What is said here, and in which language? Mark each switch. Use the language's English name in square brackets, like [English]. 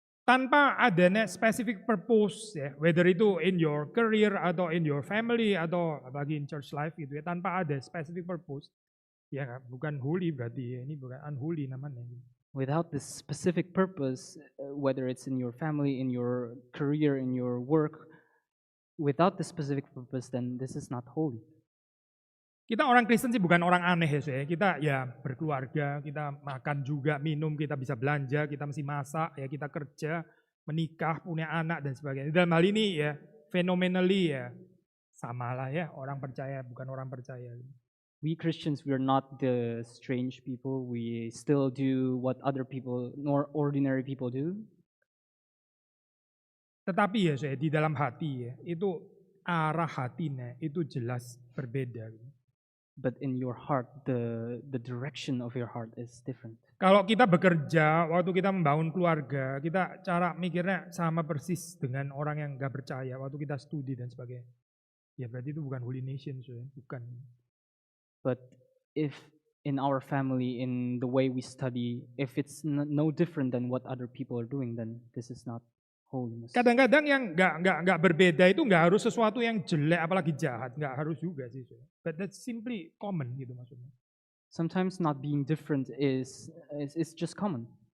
[Indonesian] Tanpa adanya specific purpose ya, whether itu [English] in your career [Indonesian] atau [English] in your family [Indonesian] atau bagi [English] in church life [Indonesian] gitu ya, tanpa ada specific purpose, ya bukan holy berarti ya, ini bukan unholy namanya. [English] Without this specific purpose, whether it's in your family, in your career, in your work, without the specific purpose, then this is not holy. [Indonesian] Kita orang Kristen sih bukan orang aneh ya saya. Kita ya berkeluarga, kita makan juga, minum, kita bisa belanja, kita mesti masak, ya kita kerja, menikah, punya anak dan sebagainya. Dalam hal ini ya phenomenally ya samalah ya, orang percaya bukan orang percaya. [English] We Christians, we are not the strange people. We still do what other people, nor ordinary people do. [Indonesian] Tetapi ya saya di dalam hati ya, itu arah hatinya itu jelas berbeda. [English] But in your heart, the direction of your heart is different. [Indonesian] Kalau kita bekerja, waktu kita membangun keluarga, kita cara mikirnya sama persis dengan orang yang nggak percaya. Waktu kita studi dan sebagainya, ya berarti itu bukan holy nation, bukan. [English] But if in our family, in the way we study, if it's no different than what other people are doing, then this is not holiness. [Indonesian] Kadang-kadang yang nggak berbeda itu nggak harus sesuatu yang jelek apalagi jahat, nggak harus juga sih. [English] But that's simply common [Indonesian] gitu maksudnya. [English] Sometimes not being different is just common.